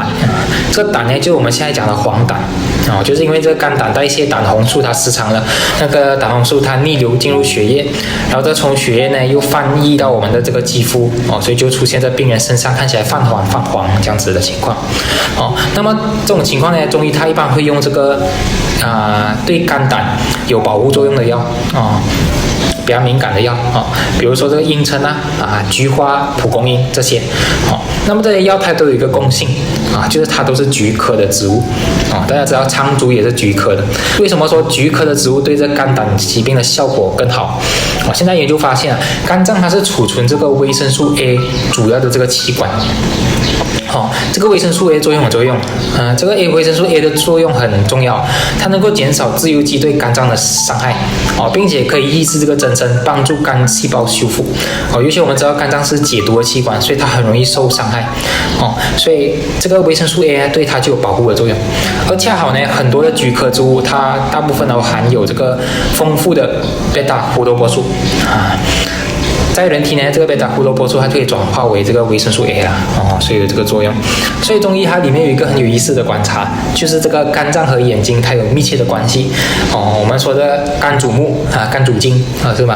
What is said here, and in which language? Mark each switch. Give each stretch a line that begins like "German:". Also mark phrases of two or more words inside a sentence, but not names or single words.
Chinese: 這個膽呢，就是我們現在講的黃疸就是因為這個肝膽代謝膽紅素它失常了，那個膽紅素它逆流進入血液，然後再從血液呢又泛溢到我們的這個肌膚所以就出現在病人身上看起來泛黄這樣子的情況那麼這種情況呢，中醫它一般會用這個對肝膽有保護作用的藥比較敏感的药比如說這個茵陳菊花、蒲公英這些那麼這些药它都有一個共性就是它都是菊科的植物大家知道蒼朮也是菊科的，為什麼說菊科的植物对这肝膽疾病的效果更好現在研究發現肝臟它是儲存這個維生素 A 主要的這個器官這個維生素 A 作用很重要這個維生素 A 的作用很重要，它能夠減少自由基对肝臟的傷害並且可以抑制這個增生，幫助肝細胞修復尤其我們知道肝臟是解毒的器官，所以它很容易受傷害所以這個維生素 A 對它就有保護的作用。而恰好呢，很多的菊科植物它大部分都含有這個豐富的貝塔胡蘿蔔素在人體呢，這個貝塔胡蘿蔔素它可以轉化為這個維生素 A 所以有這個作用。所以中醫它裡面有一個很有意思的觀察，就是這個肝臟和眼睛它有密切的關係我們說的肝主目肝主筋是吧？